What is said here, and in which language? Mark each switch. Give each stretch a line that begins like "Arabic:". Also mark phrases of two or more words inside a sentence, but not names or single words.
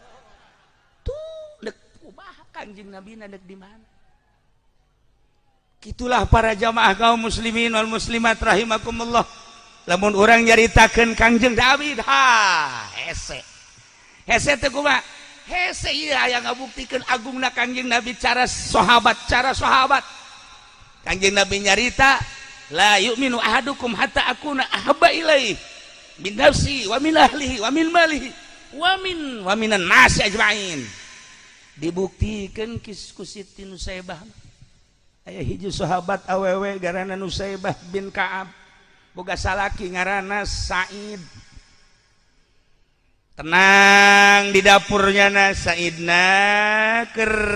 Sundanese: tuh dek ubah Kangjeng Nabi dek di mana kitulah para jamaah kaum
Arabic: المسلمين والمسلمات رحمكم الله
Sundanese: lamun urang nyaritakeun Kangjeng Nabi hese teh kumaha hese ieu aya ngabuktikeun agungna Kangjeng Nabi cara sahabat Kangjeng Nabi nyarita
Arabic: لا يؤمن أحدكم حتى أكون أحب إليه من نفسه ومن أهله ومن ماله ومن الناس أجمعين
Sundanese: dibuktikeun ku Siti Nusaibah aya hiji sahabat awewe garana Nusaibah bin Ka'ab boga salaki ngaranna Said tenang di dapurnya na Saidna keur